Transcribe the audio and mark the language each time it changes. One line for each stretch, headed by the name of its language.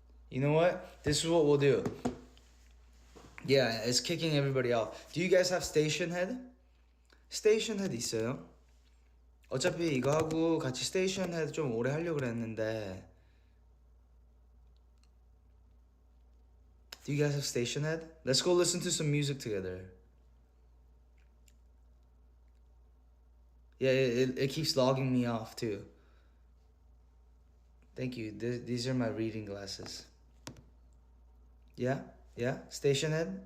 English: You know what? This is what we'll do. Yeah, it's kicking everybody off. Do you guys have station head?
Korean: 스테이션 헤드 있어요? 어차피 이거 하고 같이 스테이션 헤드 좀 오래 하려고 그랬는데.
English: Do you guys have station head? Let's go listen to some music together. Yeah, it keeps logging me off too. Thank you. These are my reading glasses. Yeah? Station head?